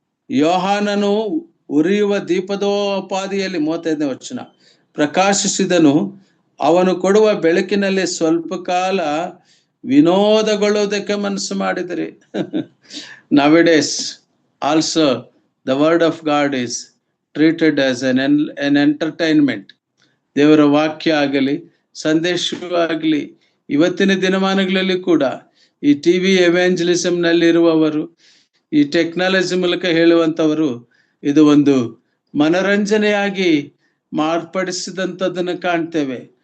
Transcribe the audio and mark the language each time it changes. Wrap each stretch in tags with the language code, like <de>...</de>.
<kn>ಯೋಹಾನನು ಉರಿಯುವ ದೀಪದೋಪಾದಿಯಲ್ಲಿ 35ನೇ ವಚನ ಪ್ರಕಾಶಿಸಿದನು. ಅವನು ಕೊಡುವ ಬೆಳಕಿನಲ್ಲಿ ಸ್ವಲ್ಪ ಕಾಲ ವಿನೋದಗೊಳ್ಳುವುದಕ್ಕೆ ಮನಸ್ಸು ಮಾಡಿದರೆ.</kn> <en>Nowadays also the word of God is treated as an entertainment.</en> <kn>ದೇವರ ವಾಕ್ಯ ಆಗಲಿ ಸಂದೇಶವಾಗಲಿ ಇವತ್ತಿನ ದಿನಮಾನಗಳಲ್ಲಿ ಕೂಡ ಈ ಟಿವಿ ಎವಾಂಜಲಿಸಮ್ ನಲ್ಲಿ ಇರುವವರು, ಈ ಟೆಕ್ನಾಲಜಿ ಮೂಲಕ ಹೇಳುವಂಥವರು ಇದು ಒಂದು ಮನರಂಜನೆಯಾಗಿ ಮಾರ್ಪಡಿಸಿದಂಥದ್ದನ್ನು ಕಾಣ್ತೇವೆ.</kn>